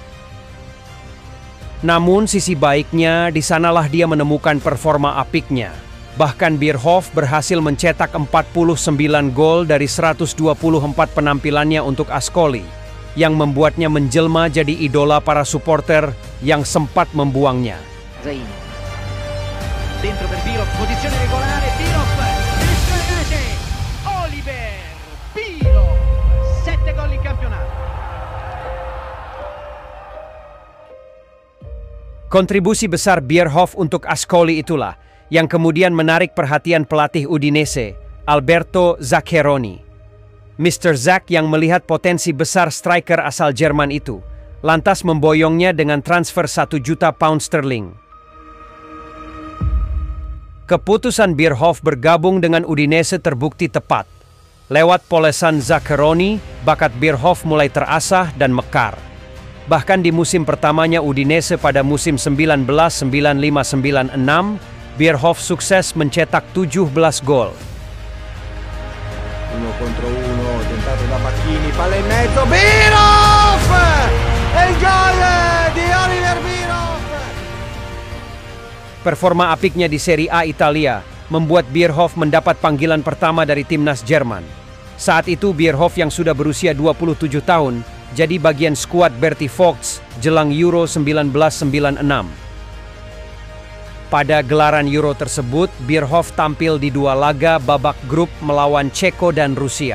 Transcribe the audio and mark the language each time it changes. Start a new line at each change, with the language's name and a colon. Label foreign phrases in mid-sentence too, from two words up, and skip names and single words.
Indonesian: Namun sisi baiknya, di sanalah dia menemukan performa apiknya. Bahkan Bierhoff berhasil mencetak 49 gol dari 124 penampilannya untuk Ascoli, yang membuatnya menjelma jadi idola para supporter yang sempat membuangnya. Zaini.
Italian: Dentro per Bierhoff, posizione regolare, Bierhoff, rete, Oliver Bierhoff, 7 gol in campionato.
Indonesian: Kontribusi besar Bierhoff untuk Ascoli itulah yang kemudian menarik perhatian pelatih Udinese, Alberto Zaccheroni. Mr. Zack yang melihat potensi besar striker asal Jerman itu, lantas memboyongnya dengan transfer 1 juta pound sterling. Keputusan Bierhoff bergabung dengan Udinese terbukti tepat. Lewat polesan Zaccheroni, bakat Bierhoff mulai terasah dan mekar. Bahkan di musim pertamanya Udinese pada musim 1995-96, Bierhoff sukses mencetak 17 gol.
Italian: 1 contro 1, tentato da Bacchini, palla in mezzo, Bierhoff! E il gol di Oliver Bierhoff!
Indonesian: Performa apiknya di Serie A Italia membuat Bierhoff mendapat panggilan pertama dari timnas Jerman. Saat itu Bierhoff yang sudah berusia 27 tahun jadi bagian skuad Berti Vogts jelang Euro 1996. Pada gelaran Euro tersebut, Bierhoff tampil di 2 laga babak grup melawan Ceko dan Rusia.